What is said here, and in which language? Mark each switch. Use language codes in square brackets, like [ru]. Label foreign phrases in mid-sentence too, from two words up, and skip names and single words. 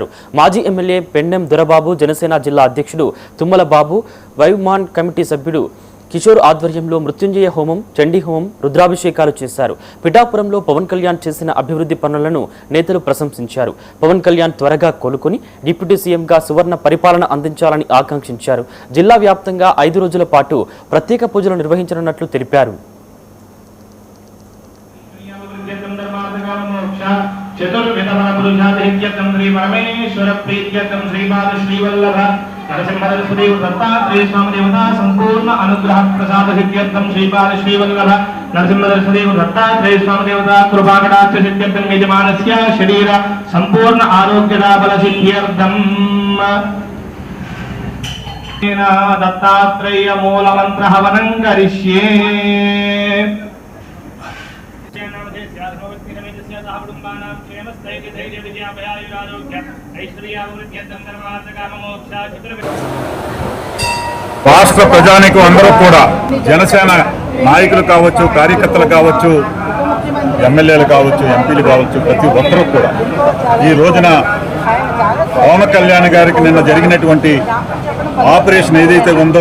[te] మాజీ ఎమ్మెల్యే పెండెం దొరబాబు, జనసేన జిల్లా అధ్యక్షుడు తుమ్మల బాబు, వైమాన్ కమిటీ సభ్యుడు కిషోర్ ఆధ్వర్యంలో మృత్యుంజయ హోమం, చండీ హోమం, రుద్రాభిషేకాలు చేశారు. పిఠాపురంలో పవన్ కళ్యాణ్ చేసిన అభివృద్ధి పనులను నేతలు ప్రశంసించారు. పవన్ కళ్యాణ్ త్వరగా కోలుకుని డిప్యూటీ సీఎంగా సువర్ణ పరిపాలన అందించాలని ఆకాంక్షించారు. జిల్లా వ్యాప్తంగా 5 రోజుల పాటు ప్రత్యేక పూజలు నిర్వహించనున్నట్లు తెలిపారు. [sa] चतुर्विधम पुरुषाधिक्यम श्री परमेश्वर प्रीत्यम श्रीपाद श्रीवल्लभ नरसिंहदेव दत्तात्रेय स्वामी देवता संपूर्ण अनुग्रह प्रसाद सिद्ध्यर्थम श्रीपाद श्रीवल्लभ नरसिंहदेव दत्तात्रेय स्वामी देवता कृपाकटाक्ष सिद्ध्यर्थम यजमानस्य शरीर संपूर्ण आरोग्यदा बल सिद्ध्यर्थम दत्तात्रेय मूल मंत्र हवनं करिष्ये [te] రాష్ట్ర ప్రజానికం అందరూ కూడా జనసేన నాయకులు కావచ్చు, కార్యకర్తలు కావచ్చు, ఎమ్మెల్యేలు కావచ్చు, ఎంపీలు కావచ్చు, ప్రతి ఒక్కరూ కూడా ఈ రోజున పవన్ కళ్యాణ్ గారికి నిన్న జరిగినటువంటి ఆపరేషన్ ఏదైతే ఉందో